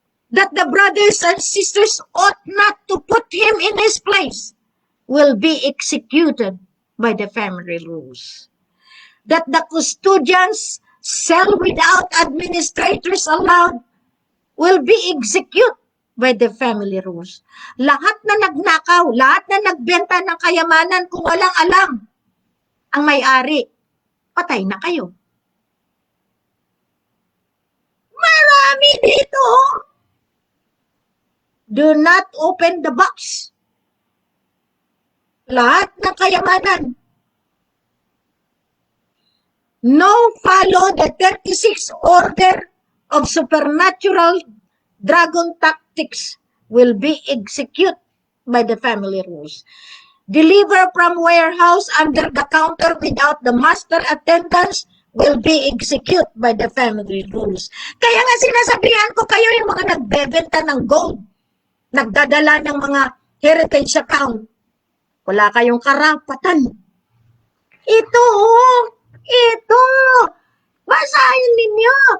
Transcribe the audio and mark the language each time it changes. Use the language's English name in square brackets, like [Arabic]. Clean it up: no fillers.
[English] That the brothers and sisters ought not to put him in his place will be executed by the family rules. That the custodians sell without administrators allowed will be executed by the family rules. [Filipino] Lahat na nagnakaw, lahat na nagbenta ng kayamanan kung walang alam ang may-ari, patay na kayo. Marami dito. [English] Do not open the box. [Filipino] Lahat ng kayamanan. [English] No follow the 36 order of supernatural dragon tactics will be executed by the family rules. Deliver from warehouse under the counter without the master attendance will be executed by the family rules. [Filipino] Kaya nga sinasabihan ko kayo yung mga nagbebenta ng gold, nagdadala ng mga heritage account, wala kayong karapatan. Ito, ito, basahin ninyo.